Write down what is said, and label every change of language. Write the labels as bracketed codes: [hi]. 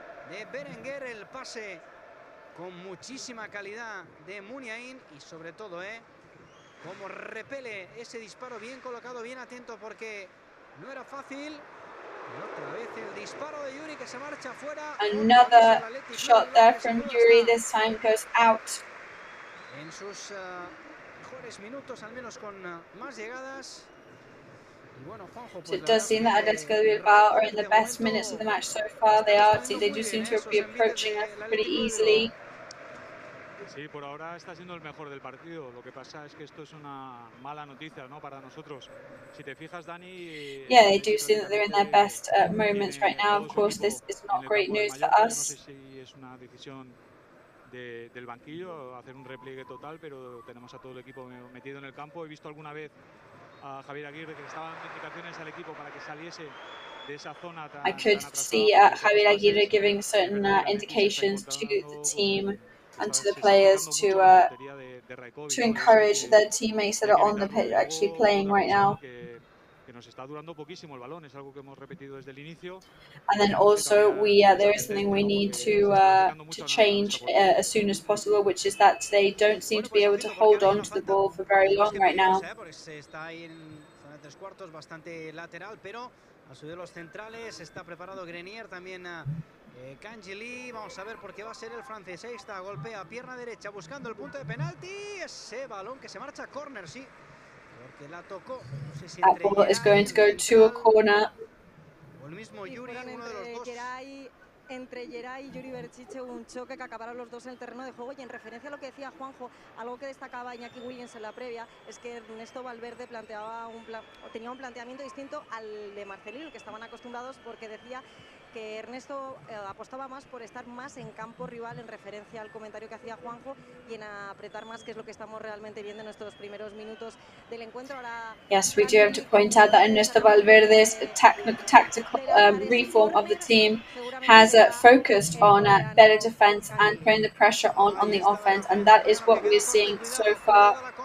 [es] de Berenguer, el pase con muchísima calidad de Muniain y sobre todo, como repele ese disparo, bien colocado, bien atento porque no era fácil. Y otra vez el disparo de Yuri que se marcha fuera. [en] Another shot there from Yuri, this time goes out. [es] En sus mejores minutos, al menos con más llegadas. Y bueno, Juanjo, [en] So it does seem that Atletico de Bilbao are in the best minutes of the match so far. They do seem to be approaching us pretty easily. [es] Sí, por ahora está siendo el mejor del partido. Lo que pasa es que esto es una mala noticia, ¿no? Para nosotros. Si te fijas, Dani. [en] Yeah, they do seem that they're in their best moments right now. Of course, this is not great news for us. [es] No sé si es una decisión del banquillo hacer un repliegue total, pero tenemos a todo el equipo metido en el campo. He visto alguna vez a Javier Aguirre que estaba dando indicaciones al equipo para que saliese de esa zona tan. [en] I could see Javier Aguirre giving certain indications to the team and to the players to encourage their teammates that are on the pitch actually playing right now. [es] Que nos está durando poquísimo el balón, es algo que hemos repetido desde el inicio. [en] And then also there is something we need to change as soon as possible, which is that they don't seem to be able to hold on to the ball for very long right now. [es] Está ahí en zona de 3/4, bastante lateral, pero a su de los centrales está preparado Grenier, también Cangeli. Vamos a ver por qué va a ser el francés. Ahí está, golpea pierna derecha buscando el punto de penalti. Ese balón que se marcha a córner, sí. Porque la tocó. No sé si [en] that ball is going to go to a corner. [es] O el mismo Yuri, uno de los dos. Entre Geray y Yuri Berchiche hubo un choque que acabaron los dos en el terreno de juego, y en referencia a lo que decía Juanjo, algo que destacaba Iñaki Williams en la previa es que Ernesto Valverde tenía un planteamiento distinto al de Marcelino, el que estaban acostumbrados, porque decía que Ernesto apostaba más por estar más en campo rival, en referencia al comentario que hacía Juanjo, y en apretar más, que es lo que estamos realmente viendo en estos primeros minutos del encuentro. Ahora, [en] yes, we do have to point out that Ernesto Valverde's tactical reform of the team has focused on better defense and putting the pressure on the offense, and that is what we're seeing so far.